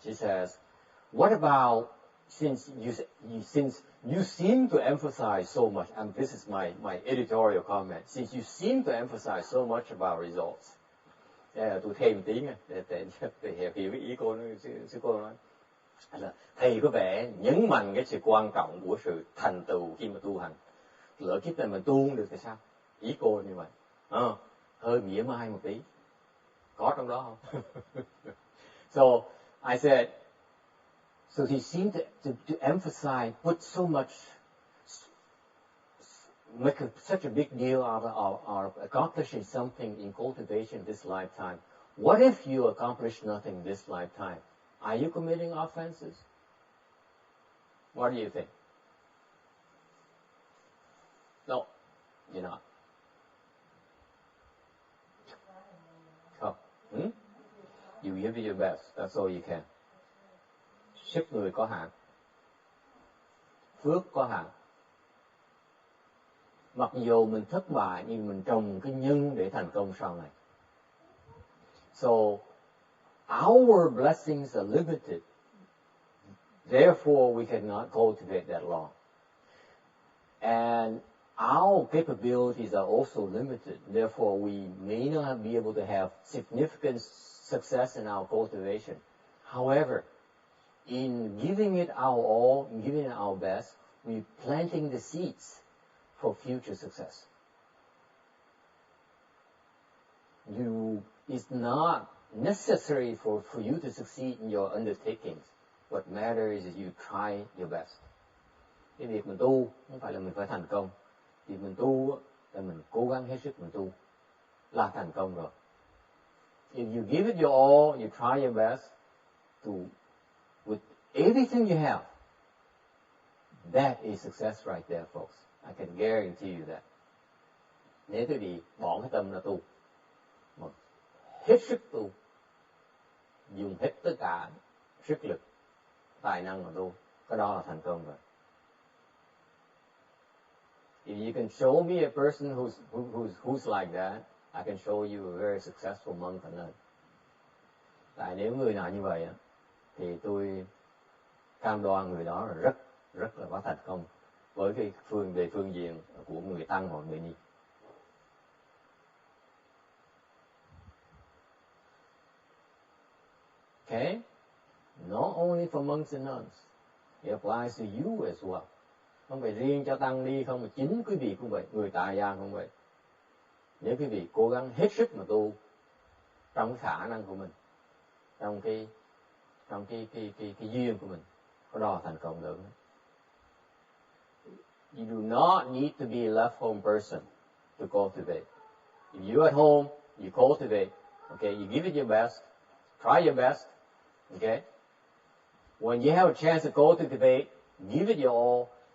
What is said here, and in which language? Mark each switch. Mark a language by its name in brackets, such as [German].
[English] She says, what about, since you seem to emphasize so much, and this is my editorial comment, since you seem to emphasize so much about results. [Vietnamese] Tôi thêm tí nha, để hiểu cái ý cô, sư cô nói. Là thầy có vẻ nhấn mạnh cái sự quan trọng của sự thành tựu khi mà tu hành. Lỡ kiếp này mình tu không được thì sao? Ý cô như vậy. Hơi mỉa mai một tí. Có trong đó không? [English] So I said, so he seemed to emphasize, put so much, make such a big deal out of accomplishing something in cultivation this lifetime. What if you accomplish nothing this lifetime? Are you committing offenses? What do you think? No, you're not. Oh. You give it your best. That's all you can. [Vietnamese] Sức người có hạn. [English] Phước có hạn. [Vietnamese] Mặc dù mình thất bại nhưng mình trồng cái nhân để thành công sau này. [English] So, our blessings are limited. Therefore, we cannot cultivate that long. And our capabilities are also limited. Therefore, we may not be able to have significant success in our cultivation. However, in giving it our all, in giving it our best, we're planting the seeds for future success. It's not necessary for you to succeed in your undertakings. What matters is you try your best. [Vietnamese] Cái việc mình tu không phải là mình phải thành công. Việc mình tu là mình cố gắng hết sức mình tu là thành công rồi. [English] If you give it your all, you try your best with everything you have, that is success right there, folks. I can guarantee you that. [Vietnamese] Nếu quý vị bỏ cái tâm ra tu, mà hết sức tu, dùng hết tất cả sức lực, tài năng mà tu, cái đó là thành công rồi. [English] If you can show me a person who's like that, I can show you a very successful monk and nun. [Vietnamese] Tại nếu người nào như vậy thì tôi cam đoan người đó là rất là có thành công với cái phương diện của người tăng hoặc người ni. [English] Okay? Not only for monks and nuns, it applies to you as well. [Vietnamese] Không phải riêng cho tăng ni không, mà chính quý vị cũng vậy, người tại gia cũng vậy. Nếu quý vị cố gắng hết sức mà tu trong cái khả năng của mình, trong cái duyên của mình, có đó là thành công được. [English] You do not need to be a left home person to cultivate. If you're at home, you cultivate. Okay, you give it your best, try your best. Okay, when you have a chance to cultivate, give it your all.